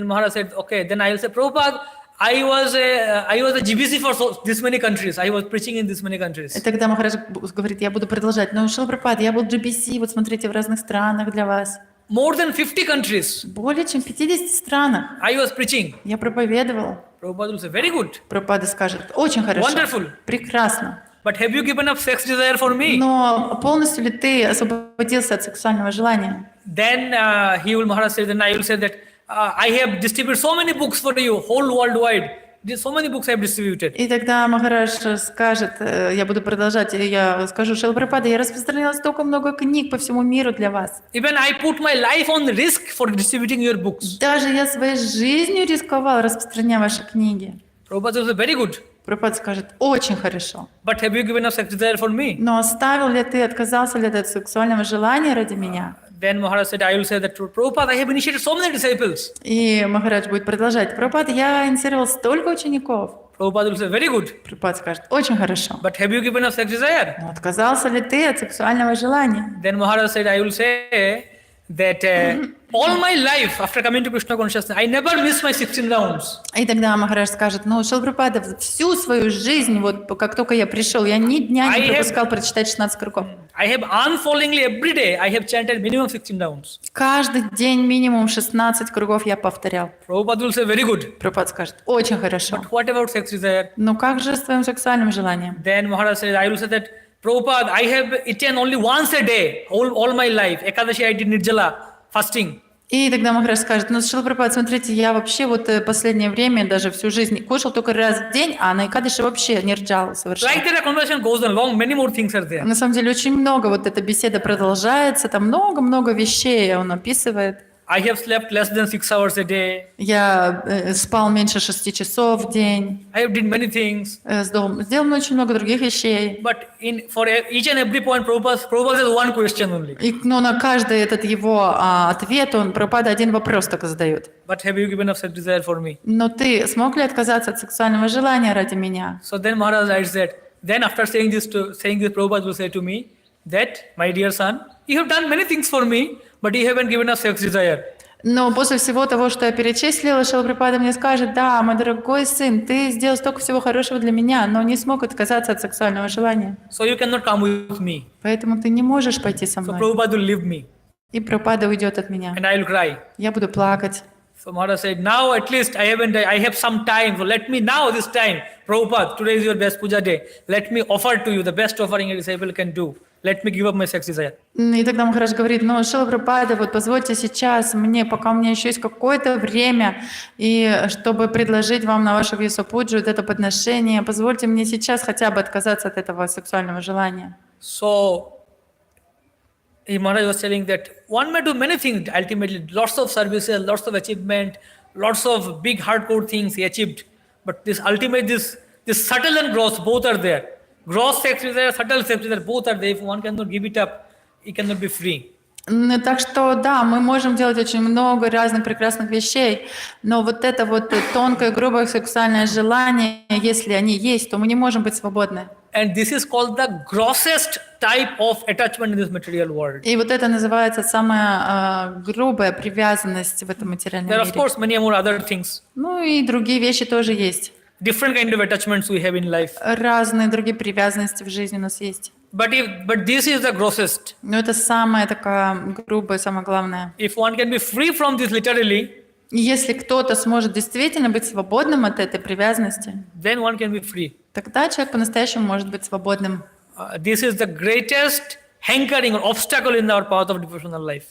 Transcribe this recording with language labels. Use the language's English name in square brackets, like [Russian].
[English] Then Maharaj said, okay. Then I will say, Prabhupada, I was a GBC for this many countries. I was preaching in this many countries. [Russian] И тогда Махарадж говорит, я буду продолжать. Но Шрила Прабхупада, я был GBC, вот смотрите, в разных странах для вас. [English] More than 50 countries. [Russian] Более чем в 50 странах. [English] I was preaching. [Russian] Я проповедовал. [English] Prabhupada will say, very good. [Russian] Прабхупада скажет, очень хорошо. [English] Wonderful. [Russian] Прекрасно. [English] But have you given up sex desire for me? [Russian] Но полностью ли ты освободился от сексуального желания? [English] Then Maharaj said, then I will say that I have distributed so many books for you, whole worldwide. So many books I have distributed. [Russian] И тогда Махарадж скажет, я буду продолжать, я скажу, Шрила Прабхупада, я распространила столько много книг по всему миру для вас. [English] Even I put my life on risk for distributing your books. [Russian] Даже я своей жизнью рисковал, распространяя ваши книги. [English] Prabhupada will say, very good. [Russian] Прабхупада скажет, очень хорошо. [English] But have you given up sex desire for me? [Russian] Но оставил ли ты, отказался ли ты от сексуального желания ради меня? [English] Then Maharaj said, I will say that to Prabhupada, I have initiated so many disciples. [Russian] И Махарадж будет продолжать. Прабхупада, я инициировал столько учеников. [English] Prabhupada will say, very good. [Russian] Прабхупада скажет, очень хорошо. [English] But have you given up sex desire? [Russian] Но отказался ли ты от сексуального желания? [English] Then Maharaj said, I will say that all my life, after coming to Krishna consciousness, I never missed my 16 rounds. [Russian] И тогда Махарадж скажет, ну, Шрила Прабхупада, всю свою жизнь, вот как только я пришел, я ни дня не пропускал прочитать 16 кругов. [English] I have unfallingly every day, I have chanted minimum 16 rounds. [Russian] Каждый день минимум 16 кругов я повторял. [English] Prabhupada will say, very good. [Russian] Прабхупада скажет, очень хорошо. [English] But what about sex desire? [Russian] Но как же с твоим сексуальным желанием? [English] Then Maharaj says, I will say that, Prabhupada, I have eaten only once a day, all my life. Ekadashi I did Nirjala, fasting. [Russian] И тогда Махарадж скажет, ну, Шрила Прабхупада, смотрите, я вообще вот последнее время, даже всю жизнь, кушал только раз в день, а на Экадаши вообще нирджалу совершенно. [English] Like that, a conversation goes on long, many more things are there. [Russian] На самом деле очень много, вот эта беседа продолжается, там много-много вещей он описывает. [English] I have slept less than 6 hours a day. [Russian] Я спал меньше 6 часов в день. [English] I have did many things. [Russian] Сделал очень много других вещей. [English] But for each and every point, Prabhupada has one question only. [Russian] Но на каждый этот его ответ он, Прабхупада, один вопрос только задает. [English] But have you given up sex desire for me? [Russian] Но ты смог ли отказаться от сексуального желания ради меня? [English] So then Maharaj writes that. Then after saying this, Prabhupada will say to me that, my dear son, you have done many things for me, but you haven't given up sex desire. [Russian] Но после всего того, что я перечислила, Шрила Прабхупада мне скажет, да, мой дорогой сын, ты сделал столько всего хорошего для меня, но не смог отказаться от сексуального желания. [English] So you cannot come with me. [Russian] Поэтому ты не можешь пойти со [English] So [Russian] мной. [English] Prabhupada will leave me. [Russian] И Прабхупада уйдет от меня. [English] And I will cry. [Russian] Я буду плакать. [English] So Maharaj said, now at least I have some time. So let me now this time, Prabhupada, today is your best puja day. Let me offer to you the best offering a disciple can do. Let me give up my sex desire. [Russian] И тогда Махарадж говорит, ну, Шрила Прабхупада, вот позвольте сейчас мне, пока у меня еще есть какое-то время, и чтобы предложить вам на вашу вьясапуджу это подношение, позвольте мне сейчас хотя бы отказаться от этого сексуального желания. [English] So Maharaj was telling that one may do many things ultimately, lots of services, lots of achievement, lots of big hardcore things he achieved. But this ultimate, this subtle and gross, both are there. Gross sex desire, subtle sex desire, both are there. If one cannot give it up, he cannot be free. [Russian] Так что, да, мы можем делать очень много разных прекрасных вещей, но вот это вот тонкое, грубое сексуальное желание, если они есть, то мы не можем быть свободны. [English] And this is called the grossest type of attachment in this material world. [Russian] И вот это называется самая грубая привязанность в этом материальном [English] There are, [Russian] мире. [English] of course, many more other things. [Russian] Ну и другие вещи тоже есть. [English] Different kind of attachments we have in life. [Russian] Разные другие привязанности в жизни у нас есть. [English] But this is the grossest. [Russian] Но это самая такая грубая, самое главное. [English] If one can be free from this literally, [Russian] И если кто-то сможет действительно быть свободным от этой привязанности, [English] then one can be free. [Russian] тогда человек по-настоящему может быть свободным. [English] This is the greatest hankering or obstacle in our path of devotional life.